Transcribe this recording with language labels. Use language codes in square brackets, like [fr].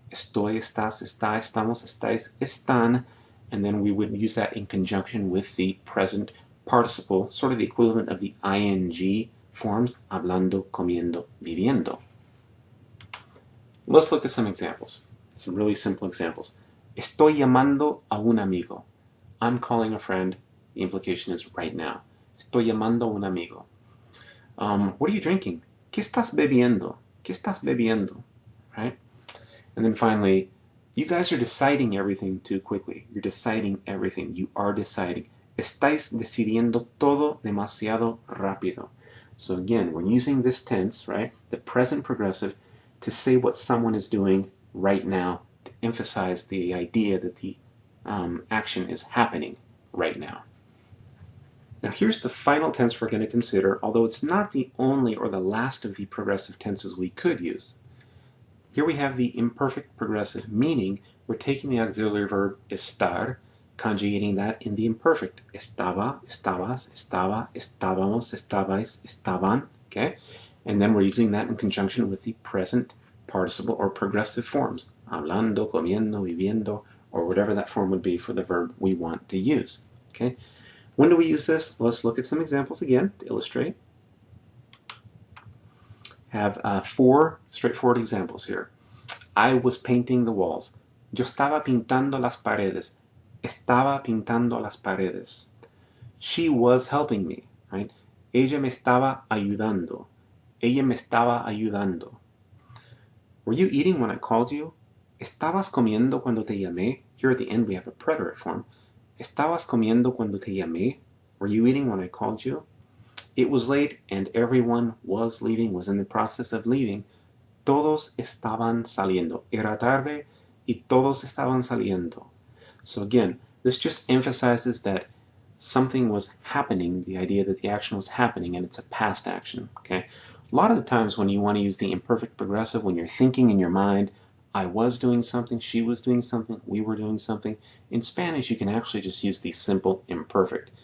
[es] Estoy, estás, está, estamos, estáis, están, [en] and then we would use that in conjunction with the present participle, sort of the equivalent of the ing forms, [es] hablando, comiendo, viviendo. [en] Let's look at some examples, some really simple examples. [es] Estoy llamando a un amigo. [en] I'm calling a friend. The implication is right now. [es] Estoy llamando a un amigo. [en] What are you drinking? [es] ¿Qué estás bebiendo? ¿Qué estás bebiendo? [en] Right? And then finally, you guys are deciding everything too quickly. You're deciding everything. You are deciding. [es] Estáis decidiendo todo demasiado rápido. [en] So again, we're using this tense, right, the present progressive, to say what someone is doing right now, to emphasize the idea that the action is happening right now. Now here's the final tense we're going to consider, although it's not the only or the last of the progressive tenses we could use. Here we have the imperfect progressive, meaning we're taking the auxiliary verb estar, conjugating that in the imperfect. [es] Estaba, estabas, estaba, estábamos, estabais, estaban, okay? [en] And then we're using that in conjunction with the present participle or progressive forms, [es] hablando, comiendo, viviendo, [en] or whatever that form would be for the verb we want to use, okay? When do we use this? Let's look at some examples again to illustrate. Have 4 straightforward examples here. I was painting the walls. [es] Yo estaba pintando las paredes. Estaba pintando las paredes. [en] She was helping me, right? [es] Ella me estaba ayudando. Ella me estaba ayudando. [en] Were you eating when I called you? [es] ¿Estabas comiendo cuando te llamé? [en] Here at the end we have a preterite form. [es] ¿Estabas comiendo cuando te llamé? [en] Were you eating when I called you? It was late and everyone was leaving, was in the process of leaving. [es] Todos estaban saliendo. Era tarde y todos estaban saliendo. [en] So again, this just emphasizes that something was happening, the idea that the action was happening, and it's a past action, okay? A lot of the times when you want to use the imperfect progressive, when you're thinking in your mind, I was doing something, she was doing something, we were doing something, in Spanish you can actually just use the simple imperfect.